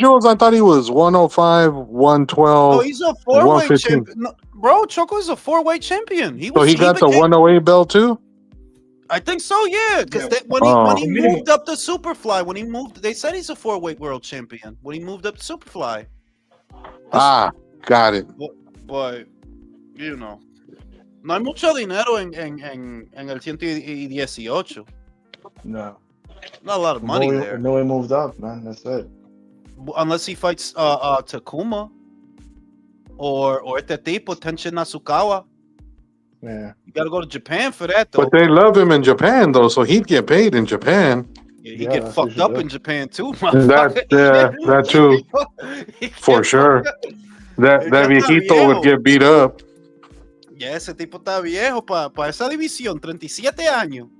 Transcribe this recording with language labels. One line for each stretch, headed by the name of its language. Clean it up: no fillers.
English: Jules? I thought he was 105, 112. Oh, he's a 4-weight 115. champion. No, bro, Choco's a 4-weight champion. So he got the 108 belt too? I think so, yeah. Because when he moved up to Superfly, they said he's a 4-weight world champion. When he moved up to Superfly. Got it. But, you know,
Spanish: no hay mucho dinero en el 118.
English: No. Not a lot of money there. No, he moved up, man. That's it. Unless he fights Takuma or
Spanish: este tipo,
English: Tenshin Nasukawa. Yeah. You got to go to Japan for that, though. But they love him in Japan, though, so he'd get paid in Japan. Yeah, he get fucked up in Japan, too. That too. For sure. That viejito would get beat up.
Spanish: Ya ese tipo está viejo para esa división, 37 años.